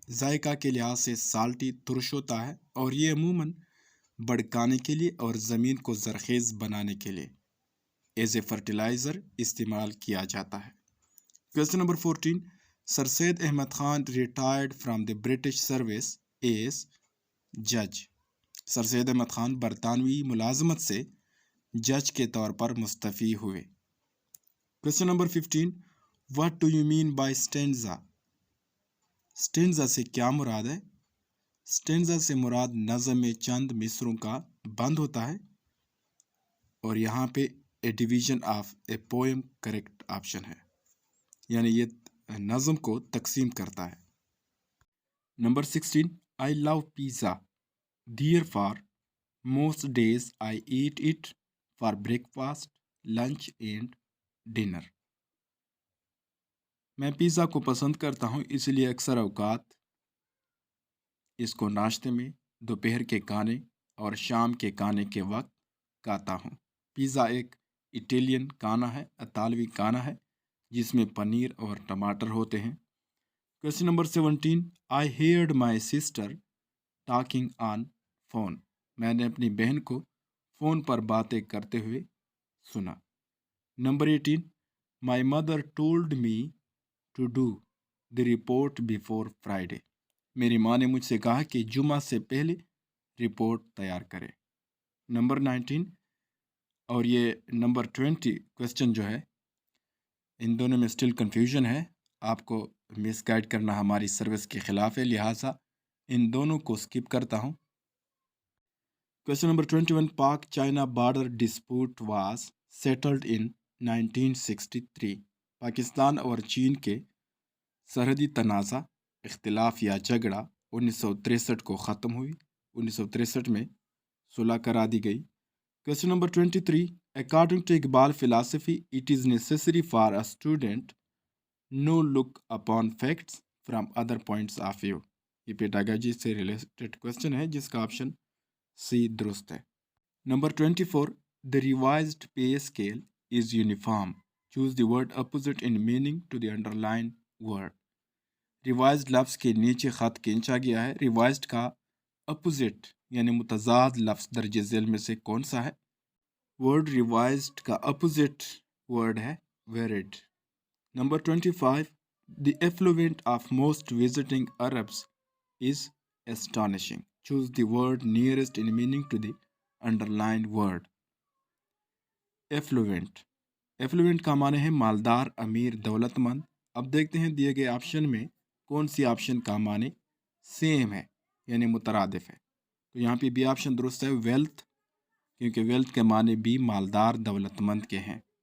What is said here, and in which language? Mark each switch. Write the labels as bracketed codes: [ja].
[ur] ذائقہ کے لحاظ سے سالٹی ترش ہوتا ہے اور یہ عموماً بڑکانے کے لیے اور زمین کو زرخیز بنانے کے لیے [en] as a fertiliser [ur] استعمال کیا جاتا ہے. Question number 14. [en] Sir Syed Ahmad Khan retired from the British service as جج. [ur] سر سید احمد خان برطانوی ملازمت سے جج کے طور پر مستعفی ہوئے. Question number 15. [en] What do you mean by stanza? [ur] Stanza سے کیا مراد ہے؟ اسٹینزا سے مراد نظم میں چند مصروں کا بند ہوتا ہے اور یہاں پہ [en] a division of a poem [ur] correct option ہے، یعنی یہ نظم کو تقسیم کرتا ہے. [en] Number 16. I love pizza. Therefore, most days I eat it for breakfast, lunch and dinner. [ur] میں پیزا کو پسند کرتا ہوں اس لیے اکثر اوقات اس کو ناشتے میں، دوپہر کے کھانے اور شام کے کھانے کے وقت کھاتا ہوں. پیزا ایک اٹیلین کھانا ہے، اطالوی کھانا ہے جس میں پنیر اور ٹماٹر ہوتے ہیں. Question number 17. [en] I heard my sister talking on phone. [ur] میں نے اپنی بہن کو فون پر باتیں کرتے ہوئے سنا. Number 18. [en] My mother told me to do the report before Friday. [ur] میری ماں نے مجھ سے کہا کہ جمعہ سے پہلے رپورٹ تیار کرے. نمبر 19 اور یہ نمبر 20 کویسچن جو ہے ان دونوں میں سٹل کنفیوژن ہے. آپ کو مس گائڈ کرنا ہماری سروس کے خلاف ہے، لہٰذا ان دونوں کو سکپ کرتا ہوں. Question number 21. [en] Pak China border dispute was settled in 1963. [ur] Pakistan اور چین کے سرحدی تنازع، اختلاف یا جھگڑا 1963 کو ختم ہوئی. 1963 میں صلح کرا دی گئی. Question number 23. [en] According to Iqbal philosophy, it is necessary for a student no look upon facts from other points of view. [ur] یہ پیڈاگوجی سے ریلیٹڈ کویسچن ہے جس کا آپشن سی درست ہے. Number 24. [en] The revised pay scale is uniform. Choose the word opposite in meaning to the underlined word. [ur] Revised لفظ کے نیچے خط کھینچا گیا ہے. ریوائزڈ کا اپوزٹ یعنی متضاد لفظ درج ذیل میں سے کون سا ہے؟ ورڈ ریوائزڈ کا اپوزٹ ورڈ ہے varied. Number 25. [en] The effluent of most visiting Arabs is astonishing. Choose the word nearest in meaning to the underlined word. Effluent. [ur] Effluent کا معنی ہے مالدار، امیر، دولت مند. اب دیکھتے ہیں دیے گئے آپشن میں کون سی آپشن کا معنی سیم ہے یعنی مترادف ہے. تو یہاں پہ بی آپشن درست ہے ویلتھ، کیونکہ ویلتھ کے معنی بھی مالدار، دولت مند کے ہیں.